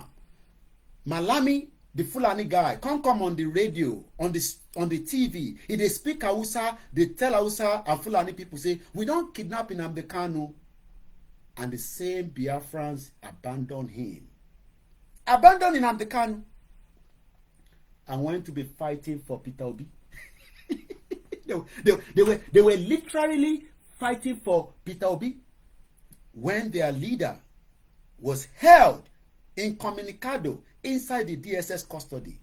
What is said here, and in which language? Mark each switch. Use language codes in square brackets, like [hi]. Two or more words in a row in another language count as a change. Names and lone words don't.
[en] Malami, the Fulani guy, can't come on the radio, on the TV. If they speak Hausa, they tell Hausa and Fulani people say, we don't kidnap Nnamdi Kanu. And the same Biafrans abandon him. Abandon Nnamdi Kanu. And went to be fighting for Peter Obi. They were literally fighting for Peter Obi when their leader was held incommunicado inside the DSS custody.